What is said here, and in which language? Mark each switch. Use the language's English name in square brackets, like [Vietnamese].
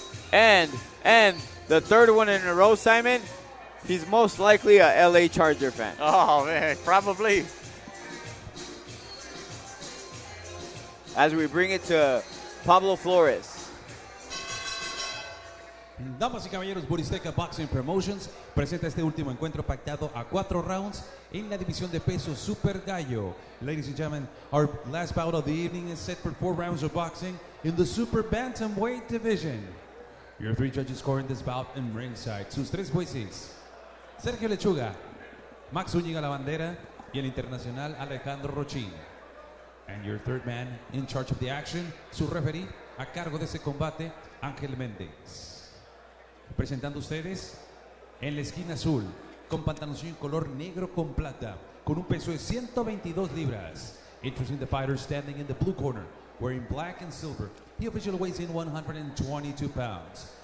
[English] And the third one in a row, Simon, he's most likely a LA Charger fan. Oh, man, probably. As we bring it to Pablo Flores. [Spanish] Damas y caballeros, Buristeca Boxing Promotions presenta este último encuentro pactado a 4 rounds en la división de peso Super Gallo. [English] Ladies and gentlemen, our last bout of the evening is set for 4 rounds of boxing in the Super Bantamweight division. Your 3 judges scoring this bout in ringside. [Spanish] Sus 3 jueces, Sergio Lechuga, Max Zúñiga La Bandera y el internacional Alejandro Rochín. [English] And your third man in charge of the action, [Spanish] su referee a cargo de ese combate, [English] Ángel Méndez. [Spanish] Presentando ustedes en la esquina azul, con pantaloncillo color negro con plata, con un peso de 122 libras. [English] Introducing the fighter standing in the blue corner, wearing black and silver. He officially weighs in 122 pounds.